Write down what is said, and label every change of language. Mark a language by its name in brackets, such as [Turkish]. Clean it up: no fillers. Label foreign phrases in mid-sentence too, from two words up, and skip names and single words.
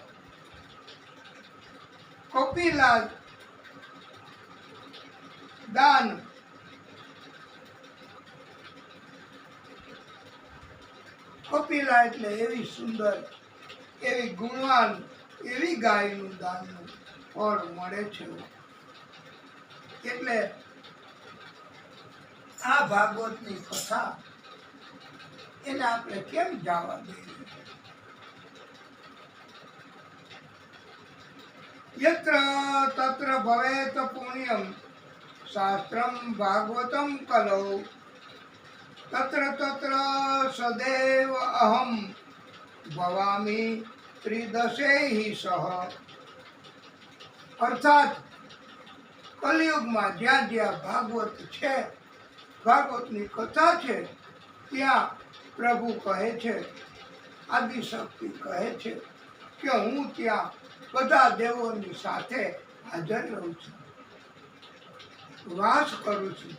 [Gujarati] કપિલા દાન કપિલા એટલે એવી સુંદર, એવી ગુણવાન, એવી ગાયનું દાનનું ફળ મળે છે। એટલે આ ભાગવતની કથા એને આપણે કેમ જવા દઈએ? [Sanskrit] યત્ર તત્ર ભવેત પુણ્યમ શાસ્ત્રમ ભાગવતમ કલૌ તત્ર તત્ર સદૈવ અહમ ભવામી ત્રિદશૈહિ સહ। [Gujarati] અર્થાત કલિયુગમાં જ્યાં જ્યાં ભાગવત છે, ભાગવતની કથા છે, ત્યાં પ્રભુ કહે છે, આદિશક્તિ કહે છે કે હું ત્યાં બધા દેવોની સાથે હાજર રહું છું, વાસ કરું છું।